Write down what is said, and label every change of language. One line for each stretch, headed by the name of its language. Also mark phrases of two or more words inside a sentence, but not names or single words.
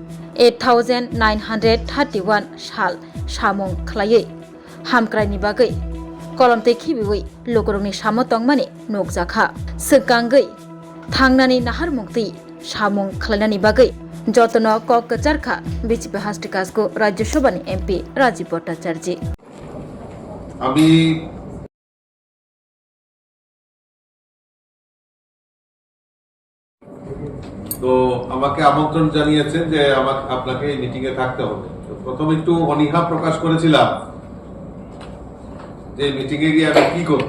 Kok Borok: 8931 साल सामंग खलायै हामक्राइनि बागै कलमते खिबिवै लोकरंनि सामो तंगमानि नोकजाखा सकांगै थांनानि नाहार मुक्ति सामंग खलायनानि बागै जतन कक कचारखा बीजेपी हास्टेकासको राज्यसभानि एमपी राजीव भट्टाचार्य
Bangla: আমি তো আমাকে আমন্ত্রণ জানিয়েছেন যে আপনাকে এই মিটিং এ থাকতে হবে। তো প্রথম একটু অনীহা প্রকাশ করেছিলাম যে মিটিং এ গিয়ে আমি কি করব।